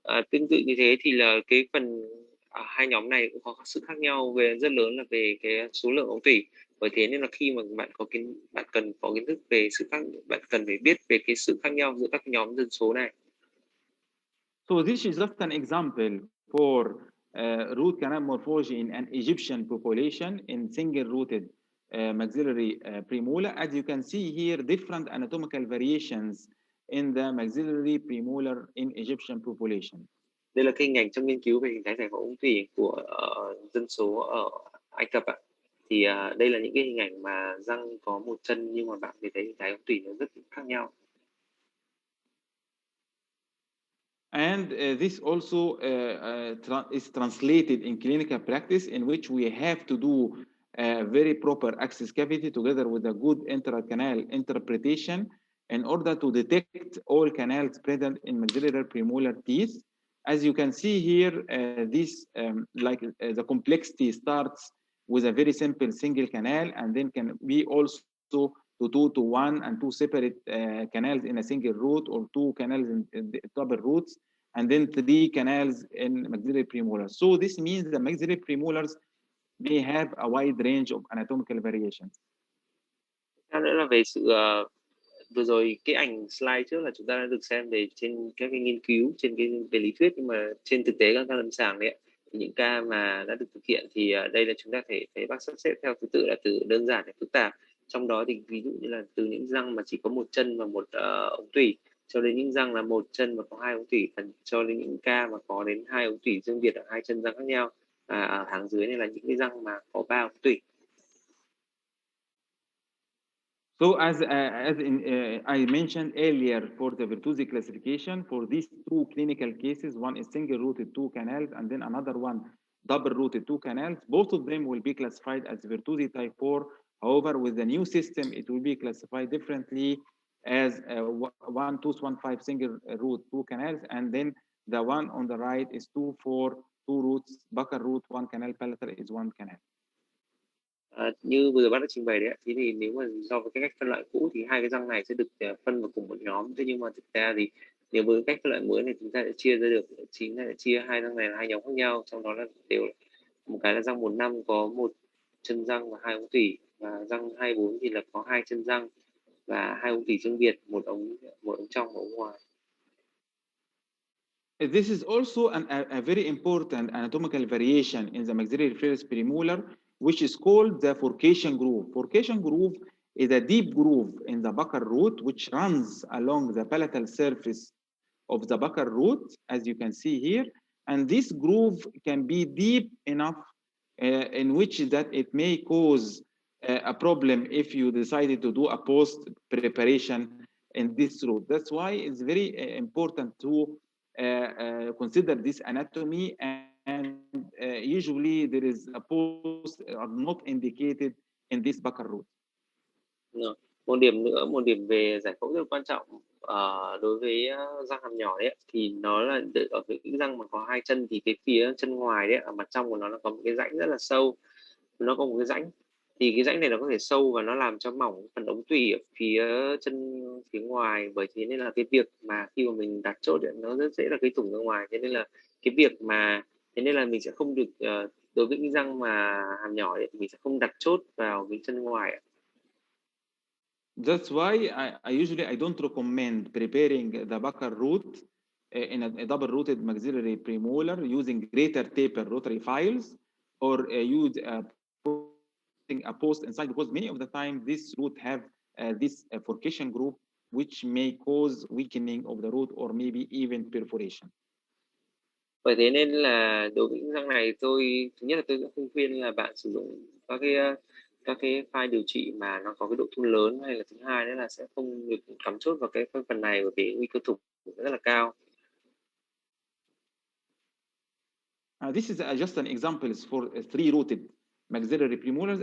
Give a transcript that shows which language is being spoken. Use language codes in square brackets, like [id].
[vi] Tương tự như thế thì là cái phần hai nhóm này cũng có sự khác nhau rất lớn là về cái số lượng ống tủy. Bởi thế nên là khi mà bạn cần có kiến thức về bạn cần phải biết về cái sự khác nhau giữa các nhóm dân số này. [en] So this is just an example for root canal morphology in an Egyptian population in single-rooted maxillary premolar. As you can see here, different anatomical variations in the maxillary premolar in Egyptian population. [vi] Đây là cái hình ảnh trong nghiên cứu về hình thái giải phẫu ống tủy của dân số ở Ai Cập ạ. Thì đây là những cái hình ảnh mà răng có một chân nhưng mà bạn thấy hình thái ống tủy nó rất khác nhau. [en] And this also is translated in clinical practice, in which we have to do very proper access cavity together with a good intracanal interpretation in order to detect all canals present in maxillary premolar teeth. As you can see here, the complexity starts with a very simple single canal, and then can be also to 2 to 1 and 2 separate canals in a single root, or 2 canals in double roots, and then 3 canals in maxillary premolars. So this means the maxillary premolars may have a wide range of anatomical variations. [vi] Nữa là về sự vừa rồi cái ảnh slide trước là chúng ta đã được xem về trên các cái nghiên cứu trên cái về lý thuyết, nhưng mà trên thực tế các ca lâm sàng đấy thì những ca mà đã được thực hiện thì đây là chúng ta thấy bác sắp xếp theo thứ tự là từ đơn giản đến phức tạp. Trong đó thì ví dụ như là từ những răng mà chỉ có một chân và một ống tủy, cho đến những răng là một chân và có 2 ống tủy, cho đến những ca mà có đến 2 ống tủy riêng biệt ở 2 chân răng khác nhau, và ở hàng dưới này là những cái răng mà có bao tủy. [en] So as I mentioned earlier, for the Virtusi classification, for these two clinical cases, one is single-rooted two canals, and then another one double-rooted two canals. Both of them will be classified as Virtusi type 4. However, with the new system, it will be classified differently as 1215 single-root two canals, and then the one on the right is 24 two roots, buccal root, one canal, palatal is one canal. [vi] Như vừa bác đã trình bày đấy, thế thì nếu mà do với cái cách phân loại cũ thì hai cái răng này sẽ được phân vào cùng một nhóm. Thế nhưng mà thực ra thì nếu với cách phân loại mới này chúng ta sẽ chia ra được chính là chia hai răng này là hai nhóm khác nhau, trong đó là đều một cái là răng 15 có một chân răng và hai ống tủy, và răng 24 thì là có hai chân răng và hai ống tủy riêng biệt, một ống trong và ống ngoài. [en] This is also a very important anatomical variation in the maxillary reflex premolar, which is called the forcation groove. Forcation groove is a deep groove in the buccal root, which runs along the palatal surface of the buccal root, as you can see here. And this groove can be deep enough in which that it may cause a problem if you decided to do a post preparation in this root. That's why it's very important to consider this anatomy, and usually there is a post are not indicated in this buccal root. [vi] Một điểm về giải phẫu rất quan trọng đối với răng hàm nhỏ đấy, thì nó là ở cái răng mà có hai chân thì cái phía chân ngoài đấy, ở mặt trong của nó là có một cái rãnh rất là sâu, nó có một cái rãnh, thì cái rãnh này nó có thể sâu và nó làm cho mỏng phần ống tủy ở phía chân phía ngoài, bởi thế nên là cái việc mà khi mà mình đặt chốt ấy, nó rất dễ là gây thủng ra ngoài, thế nên là cái việc mà thế nên là mình sẽ không được đối với cái răng mà hàm nhỏ ấy, mình sẽ không đặt chốt vào cái chân ngoài. [en] That's why I usually don't recommend preparing the buccal root in a double-rooted maxillary premolar using greater taper rotary files, or use putting a post inside, because many of the time this root have this forcation group, which may cause weakening of the root or maybe even perforation. [vi] Bởi thế nên là đối với những răng này, tôi thứ nhất là tôi sẽ không khuyên là bạn sử dụng các cái file điều trị mà nó có cái độ thun lớn, hay là thứ hai nữa là sẽ không được cắm chốt vào cái phần này, bởi vì nguy cơ thủng rất là cao. [en] This is just an example for three-rooted maxillary premolars.